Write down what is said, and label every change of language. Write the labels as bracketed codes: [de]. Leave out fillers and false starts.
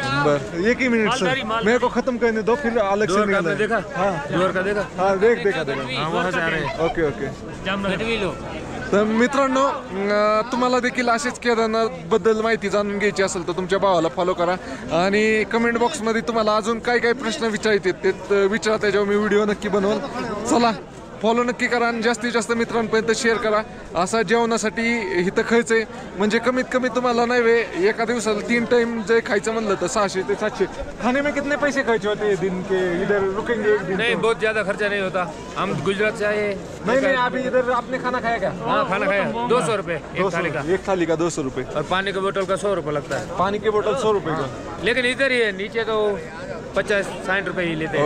[hi] बस एक ही minute sir, मेरे को खत्म करने दो, फिर अलग से निकालना है. देखा? हाँ जोर का देखा? हाँ देखा. वहाँ से आ रहे हैं. Okay okay. जामनगर. [mr] तर मित्रांनो, तुम्हाला देखील असेच केदारनाथ बद्दल माहिती जाणून घ्यायची असेल तर तुमच्या भावाला फॉलो करा. आणि कमेंट बॉक्समध्ये तुम्हाला अजून काय प्रश्न विचारायचे ते विचारा, त्याच्यावर मी व्हिडिओ नक्की बनवल. चला, फॉलो नक्की करा आणि जास्तीत जास्त मित्रांपर्यंत शेअर करा. असा जेवणासाठी इथं खर्च आहे. म्हणजे कमीत कमी तुम्हाला नाही वे एका दिवसाला 3 टाइम जर खायचं म्हणलं तर 600 ते 700. [hi] खाने में कितने पैसे खर्च होते हैं दिन के? इधर रुकेंगे एक दिन? नहीं, बहुत ज्यादा खर्चा नहीं होता. हम गुजरात से आए. नहीं, अभी इधर आपने खाना खाया क्या? हाँ, खाना खाया. 200 रुपये एक थाली का. एक थाली का 200 रुपये. और पानी की बोतल का 100 रुपये लगता है. पानी की बोतल 100 रुपये का. लेकिन इधर ही है, नीचे तो 50-60 रुपये ही लेते हैं.